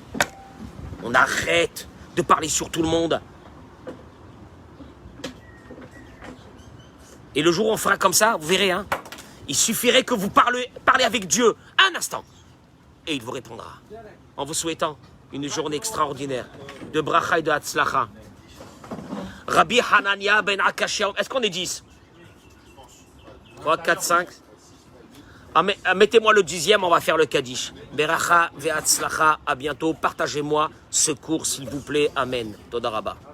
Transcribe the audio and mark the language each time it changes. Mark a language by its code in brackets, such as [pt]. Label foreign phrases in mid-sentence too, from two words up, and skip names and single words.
[fr] On arrête de parler sur tout le monde. Et le jour où on fera comme ça, vous verrez, hein, il suffirait que vous parlez avec Dieu un instant. Et il vous répondra. En vous souhaitant une journée extraordinaire de bracha et de hatzlacha. Rabbi Hanania ben Akashia, est-ce qu'on est 10? 3, 4, 5. Mettez-moi le 10e, on va faire le Kaddish. [he] ברכה והצלחה, [fr] à bientôt. Partagez-moi ce cours, s'il vous plaît. [he] Amen. תודה רבה.